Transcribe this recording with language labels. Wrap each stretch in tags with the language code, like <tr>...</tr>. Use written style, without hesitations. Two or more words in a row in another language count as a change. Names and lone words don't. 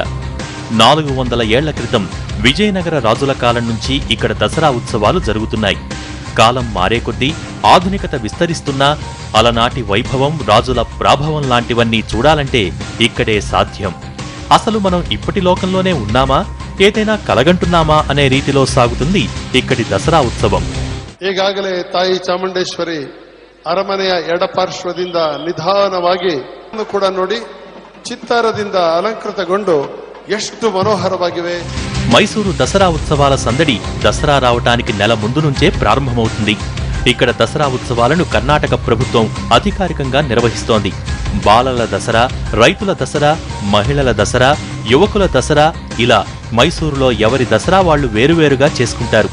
<te>400 ఏళ్ల క్రితం విజయనగర రాజుల కాలం నుంచి ఇక్కడ దసరా ఉత్సవాలు జరుగుతున్నాయి. కాలం మారే కొద్దీ ఆధునికత విస్తరిస్తున్నా అలనాటి వైభవం, రాజుల ప్రాభవం లాంటివన్నీ చూడాలంటే ఇక్కడే సాధ్యం. అసలు మనం ఇప్పటి లోకంలోనే ఉన్నామా, ఏదైనా కలగంటున్నామా అనే రీతిలో సాగుతుంది ఇక్కడి దసరా ఉత్సవం.</te> <kn>ಈಗಾಗಲೇ ತಾಯಿ ಚಾಮುಂಡೇಶ್ವರಿ ಅರಮನೆಯ ಎಡಪಾರ್ಶ್ವದಿಂದ ನಿಧಾನವಾಗಿ ಕೂಡ ನೋಡಿ ಚಿತ್ತಾರದಿಂದ ಅಲಂಕೃತಗೊಂಡು ಎಷ್ಟು మనోహరವಾಗಿವೆ.</kn> <te>మైసూరు దసరా ఉత్సవాల సందడి దసరా రావటానికి నెల ముందు నుంచే ప్రారంభమవుతుంది. ఇక్కడ దసరా ఉత్సవాలను కర్ణాటక ప్రభుత్వం అధికారికంగా నిర్వహిస్తోంది. బాలల దసరా, రైతుల దసరా, మహిళల దసరా, యువకుల దసరా, ఇలా మైసూరులో ఎవరి దసరా వాళ్లు వేరువేరుగా చేసుకుంటారు.</te>